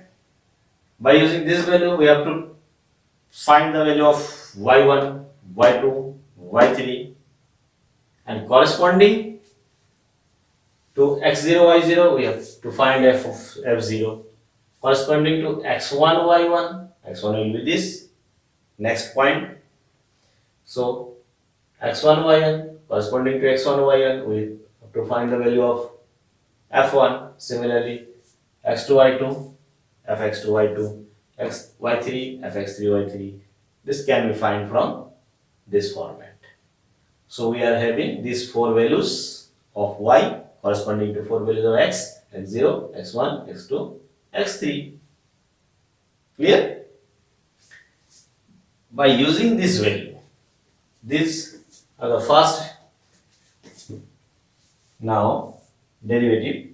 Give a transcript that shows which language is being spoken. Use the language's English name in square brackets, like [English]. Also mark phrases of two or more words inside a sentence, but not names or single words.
[English] By using this value, we have to find the value of y1, y2, y3, and corresponding to x0, y0, we have to find f of f0. Corresponding to x1, y1, x1 will be this next point. So x1, y1, corresponding to x1, y1, we have to find the value of f1. Similarly, x2, y2, fx2, y2, y3, fx3, y3. This can be found from this format. So we are having these 4 values of y corresponding to 4 values of x, x0, x1, x2, x3. Clear? By using this value, these are the first now derivative.